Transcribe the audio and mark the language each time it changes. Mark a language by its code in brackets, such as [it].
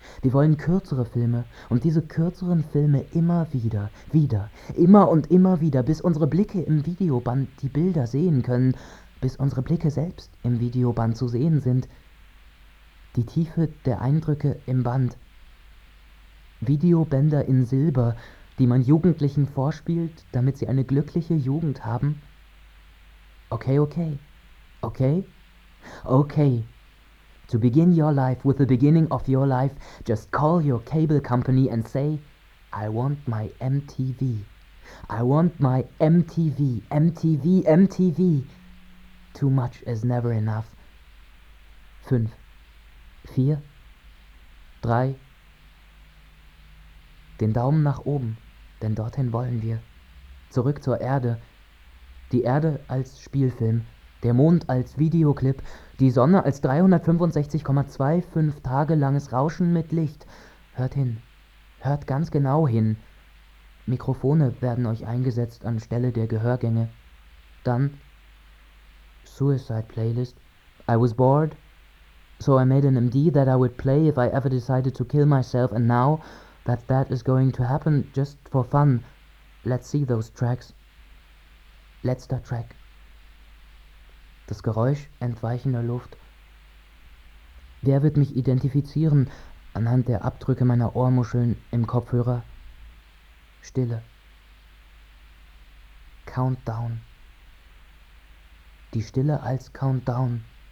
[de] Wir wollen kürzere Filme und diese kürzeren Filme immer wieder, wieder, immer und immer wieder, bis unsere Blicke im Videoband die Bilder sehen können, bis unsere Blicke selbst im Videoband zu sehen sind. Die Tiefe der Eindrücke im Band. Videobänder in Silber, die man Jugendlichen vorspielt, damit sie eine glückliche Jugend haben. [en] Okay, okay. Okay? Okay. To begin your life with the beginning of your life, just call your cable company and say, I want my MTV. I want my MTV. MTV. MTV. Too much is never enough. 5, 4, 3. [de] Den Daumen nach oben, denn dorthin wollen wir. Zurück zur Erde. Die Erde als Spielfilm, der Mond als Videoclip, die Sonne als 365,25 Tage langes Rauschen mit Licht. Hört hin. Hört ganz genau hin. Mikrofone werden euch eingesetzt anstelle der Gehörgänge. Dann Suicide Playlist. [en] I was bored, so I made an MD that I would play if I ever decided to kill myself, and now that that is going to happen just for fun, let's see those tracks. [de] Letzter Track. Das Geräusch entweichender Luft. Wer wird mich identifizieren anhand der Abdrücke meiner Ohrmuscheln im Kopfhörer? Stille. Countdown. Die Stille als Countdown.